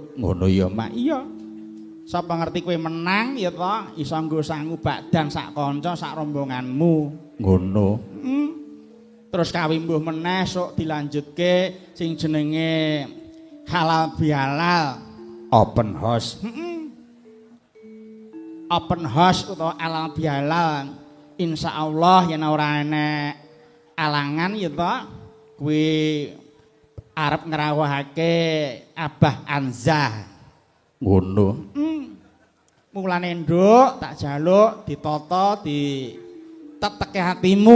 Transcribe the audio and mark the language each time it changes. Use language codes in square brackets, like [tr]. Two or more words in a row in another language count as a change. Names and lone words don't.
[jv] Ngono ya, Mak. Iya. Sapa ngerti kowe menang ya ta iso nggo sangu badan sak kanca sak rombonganmu. Ngono. Terus kawimbuh meneh sok dilanjutke sing jenenge halal bihalal [en] open house. Open house [jv] utawa halal bihalal insyaallah yen ora enek alangan ya ta kuwi arep ngrawuhake Abah Anzah. Ngono. Mulane, Nduk, tak jaluk ditata ditetekke hatimu.